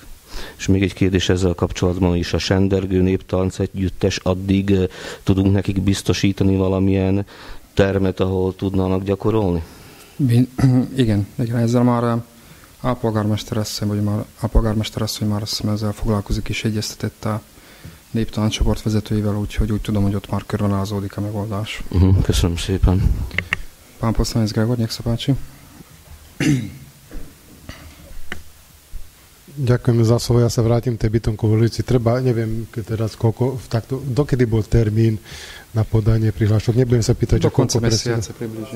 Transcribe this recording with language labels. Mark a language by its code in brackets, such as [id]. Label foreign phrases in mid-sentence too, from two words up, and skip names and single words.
[hu] És még egy kérdés ezzel kapcsolatban is, a Sendergő Néptánc Együttes, addig tudunk nekik biztosítani valamilyen termet, ahol tudnának gyakorolni? Igen, ezzel már a polgármester asszony már azt hiszem ezzel foglalkozik és egyeztetett a néptáncsoport vezetőivel, úgyhogy úgy tudom, hogy ott már körvonalazódik a megoldás. Köszönöm szépen. [sk] Pán poslanec Gregor, nech sa páči. Ďakujem za slovo. Ja sa vrátim k tej bytonkovej ulici. Treba, neviem teraz koľko, takto, dokedy bol termín na podanie prihlášok? Nebudem sa pýtať, do konca mesiaca približne.